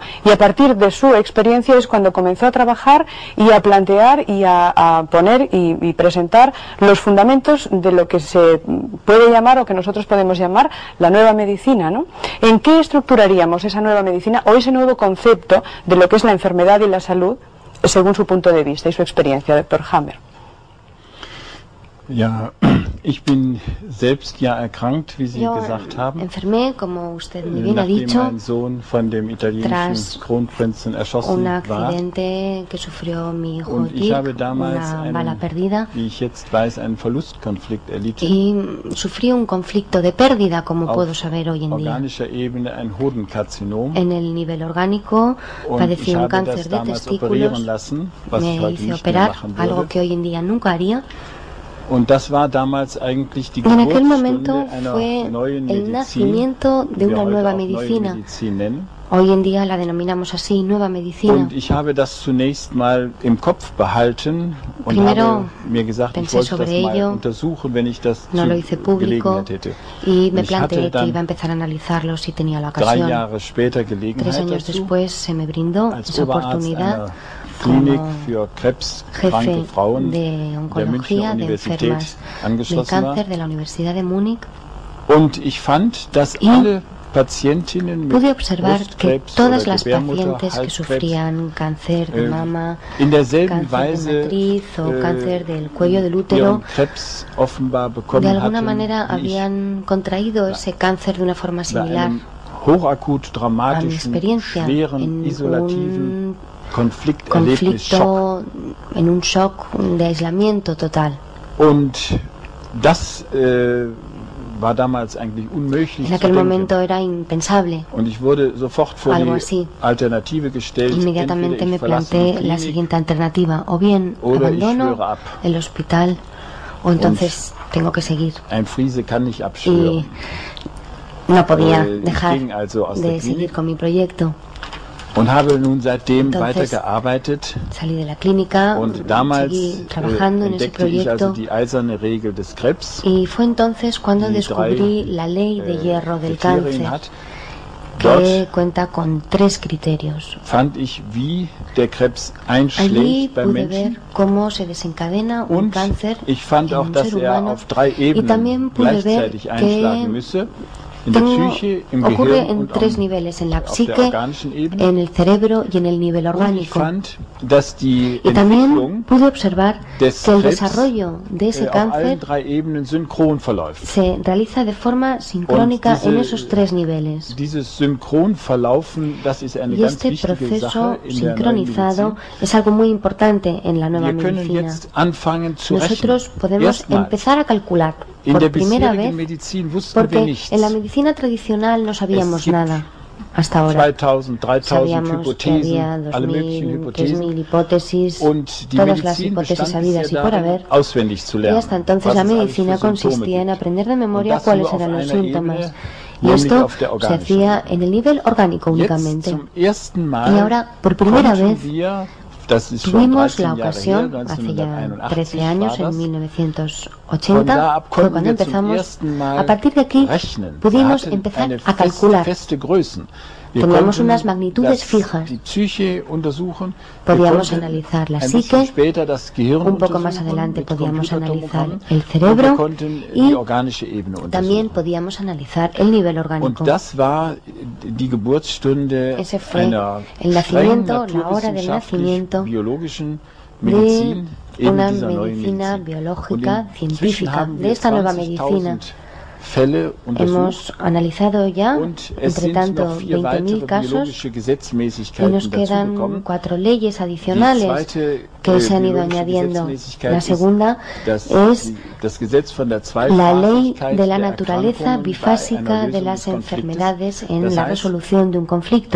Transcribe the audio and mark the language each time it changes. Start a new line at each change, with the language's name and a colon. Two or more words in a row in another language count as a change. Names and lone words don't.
Spanish: Y a partir de su experiencia es cuando comenzó a trabajar y a plantear y a poner y presentar los fundamentos de lo que se puede llamar o que nosotros podemos llamar la nueva medicina, ¿no? ¿En qué estructuraríamos esa nueva medicina o ese nuevo concepto de lo que es la enfermedad y la salud según su punto de vista y su experiencia, doctor Hammer?
German: Ja, ich bin selbst ja erkrankt, wie Sie gesagt haben.
Spanish: Enfermé, como usted muy bien ha dicho,
German: mein Sohn von dem italienischen Kronprinzen erschossen
Spanish: un accidente que sufrió mi hijo Dirk, una bala perdida,
German: wie ich jetzt weiß, einen Verlustkonflikt erlitten.
Spanish: Y sufrí un conflicto de pérdida, como puedo saber hoy en día.
German: Organischer Ebene ein Hodenkarzinom.
Spanish: En el nivel orgánico padecí un cáncer de testículos, me hice operar, algo que hoy en día nunca haría.
German: Und das war damals eigentlich die
Spanish: en aquel
German: Geburtsstunde
Spanish: momento fue el nacimiento de una nueva medicina. Hoy en día la denominamos así, nueva medicina.
German: Und ich habe das zunächst mal im Kopf behalten und
Spanish: Primero
German: habe mir gesagt, ich wollte das mal untersuchen, wenn ich das
Spanish: no lo hice público,
German: Gelegenheit hätte.
Spanish: Y me planteé que iba a empezar a analizarlo si tenía la ocasión.
German: 3 Jahre später Gelegenheit
Spanish: 3 años
German: dazu,
Spanish: después se me brindó esa oportunidad
German: Klinik für krebskranke Frauen
Spanish: de
German: der
Spanish: oncología
German: Münchner
Spanish: de
German: Universität
Spanish: enfermas de
German: angeschlossen war.
Spanish: cáncer de la Universidad de Múnich.
German: Und ich fand, dass alle Patientinnen mit
Spanish: Pude observar que
German: Brustkrebs
Spanish: todas
German: oder
Spanish: las pacientes que
German: Gebärmutterhalskrebs
Spanish: sufrían cáncer de mama,
German: in derselben
Spanish: cáncer de
German: Weise
Spanish: matriz o cáncer del cuello del
German: ihren
Spanish: útero,
German: Krebs offenbar
Spanish: de
German: bekommen
Spanish: alguna
German: hatten,
Spanish: manera
German: wie ich,
Spanish: habían contraído ese cáncer de una forma
German: bei
Spanish: similar
German: einem hochakut
Spanish: a mi
German: dramatischen,
Spanish: experiencia
German: schweren,
Spanish: en
German: isolativen Konflikterlebnis, Schock.
Spanish: conflicto, en un shock de aislamiento total.
German: Und das war damals eigentlich unmöglich
Spanish: En aquel
German: zu denken.
Spanish: momento era impensable.
German: Und ich wurde sofort vor
Spanish: Algo
German: die
Spanish: así.
German: Alternative gestellt.
Spanish: Inmediatamente
German: Entweder
Spanish: me
German: ich verlasse
Spanish: planteé
German: die
Spanish: la
German: Klinik
Spanish: siguiente alternativa: o bien
German: oder ich
Spanish: abandono
German: schwöre ab.
Spanish: el hospital o entonces tengo que seguir.
German: Ein Friese kann nicht
Spanish: Y
German: abschwören.
Spanish: no podía
German: Ich
Spanish: dejar
German: ging also aus der
Spanish: de seguir
German: Klinik
Spanish: con mi proyecto.
German: und habe nun seitdem
Spanish: Entonces,
German: weitergearbeitet.
Spanish: Salí de la clínica,
German: Und damals
Spanish: seguí trabajando en ese
German: entdeckte ich also
Spanish: proyecto,
German: die eiserne Regel des Krebs,
Spanish: y fue entonces cuando
German: die
Spanish: descubrí
German: 3
Spanish: la ley de hierro del
German: Kriterien
Spanish: cáncer,
German: hat.
Spanish: que
German: Dort
Spanish: cuenta con 3 criterios.
German: fand ich, wie der Krebs
Spanish: Allí
German: einschlägt beim
Spanish: pude
German: Menschen.
Spanish: ver cómo se desencadena un
German: Und
Spanish: cáncer
German: ich fand
Spanish: en
German: auch,
Spanish: un
German: dass
Spanish: ser
German: er
Spanish: humano,
German: auf 3
Spanish: y
German: Ebenen
Spanish: también pude ver
German: gleichzeitig einschlagen
Spanish: que
German: müsse. In der Psyche, im
Spanish: ocurre
German: Gehirn
Spanish: en
German: und
Spanish: 3 niveles, en la
German: auf der
Spanish: psique,
German: organischen Ebene.
Spanish: en el cerebro y en el nivel
German: Und ich
Spanish: orgánico.
German: fand, dass die
Spanish: Y también
German: Entwicklung
Spanish: pude observar
German: des
Spanish: que el
German: Krebs
Spanish: desarrollo de ese
German: auf allen
Spanish: cáncer
German: 3 Ebenen synchron verläuft.
Spanish: se realiza de forma sincrónica
German: Und diese-
Spanish: en esos 3 niveles.
German: Dieses Synchronverlaufen, das ist eine
Spanish: Y
German: ganz
Spanish: este
German: wichtige
Spanish: proceso
German: Sache in der neuen
Spanish: sincronizado
German: Medizin.
Spanish: es algo muy importante en la nueva
German: Wir können
Spanish: medicina.
German: jetzt anfangen zu rechnen.
Spanish: Nosotros podemos
German: Erstmals.
Spanish: empezar a calcular
German: In
Spanish: por
German: der
Spanish: primera
German: bisherigen
Spanish: vez,
German: Medizin wussten wir
Spanish: porque
German: nichts.
Spanish: en la medicina tradicional no
German: Es
Spanish: sabíamos
German: gibt
Spanish: nada hasta ahora.
German: 2000, 3000
Spanish: Sabíamos que había
German: Hypothesen, alle möglichen
Spanish: 2000,
German: Hypothesen.
Spanish: 3000 hipótesis,
German: Und die
Spanish: todas las
German: Medizin
Spanish: hipótesis
German: bestand
Spanish: habidas y
German: bisher
Spanish: por
German: darin,
Spanish: haber.
German: auswendig zu
Spanish: Y
German: lernen.
Spanish: hasta entonces
German: was
Spanish: la
German: es alles
Spanish: medicina
German: für Symptome
Spanish: consistía en
German: gibt.
Spanish: aprender de
German: Und
Spanish: memoria
German: das
Spanish: cuáles
German: nur auf
Spanish: eran los
German: einer
Spanish: síntomas.
German: Ebene,
Spanish: Y
German: nämlich
Spanish: esto
German: auf der
Spanish: se
German: organischen
Spanish: hacía en el nivel orgánico
German: Jetzt
Spanish: únicamente.
German: zum ersten Mal
Spanish: Y ahora, por primera
German: konnten
Spanish: vez,
German: wir, das ist schon
Spanish: Tuvimos
German: 13
Spanish: la
German: Jahre her,
Spanish: ocasión, hace ya
German: 1981
Spanish: 13 años,
German: war das.
Spanish: en
German: Von
Spanish: 1980,
German: da ab
Spanish: fue
German: konnten
Spanish: cuando
German: wir zum
Spanish: empezamos.
German: ersten Mal
Spanish: A partir de aquí
German: rechnen.
Spanish: pudimos
German: Wir hatten
Spanish: empezar
German: eine
Spanish: a calcular.
German: feste Größen. Wir
Spanish: Teníamos
German: konnten
Spanish: unas magnitudes fijas.
German: die Psyche untersuchen.
Spanish: Podíamos
German: Wir konnten
Spanish: analizar la
German: ein bisschen
Spanish: psique,
German: später das Gehirn
Spanish: un poco más
German: untersuchen
Spanish: adelante
German: mit
Spanish: podíamos analizar
German: Computertomogrammen.
Spanish: el
German: Und wir
Spanish: cerebro
German: konnten
Spanish: y
German: die organische Ebene
Spanish: también
German: untersuchen.
Spanish: podíamos analizar el nivel
German: Und
Spanish: orgánico.
German: das war die Geburtsstunde
Spanish: Ese fue
German: einer
Spanish: el nacimiento, la hora del nacimiento
German: biologischen
Spanish: de
German: Medizin, eben
Spanish: una
German: dieser neuen
Spanish: medicina
German: Medizin.
Spanish: biológica,
German: Und inzwischen
Spanish: científica,
German: haben
Spanish: de
German: wir
Spanish: esta nueva medicina.
German: 20.000
Spanish: Hemos analizado ya, entre tanto, 20.000 casos y nos quedan 4 leyes adicionales que se han ido añadiendo. La segunda es la ley de la naturaleza bifásica de las enfermedades en la resolución de un conflicto.